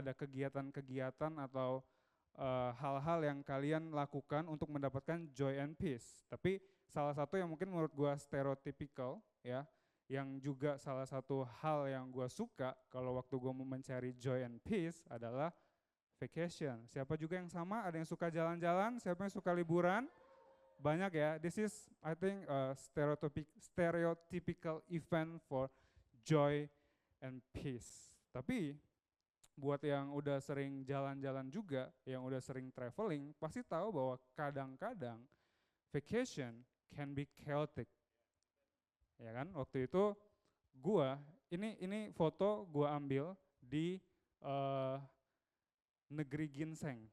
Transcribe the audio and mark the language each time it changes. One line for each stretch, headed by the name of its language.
Indonesian: Ada kegiatan-kegiatan atau hal-hal yang kalian lakukan untuk mendapatkan joy and peace. Tapi salah satu yang mungkin menurut gue stereotypical ya, yang juga salah satu hal yang gue suka kalau waktu gue mau mencari joy and peace adalah vacation. Siapa juga yang sama? Ada yang suka jalan-jalan? Siapa yang suka liburan? Banyak ya.
English: This is I think stereotypical event for joy and peace.
Indonesian: Tapi Buat yang udah sering jalan-jalan juga, yang udah sering traveling, pasti tahu bahwa kadang-kadang
English: vacation can be chaotic.
Indonesian: Ya kan? Waktu itu gua ini foto gua ambil di eh, negeri ginseng.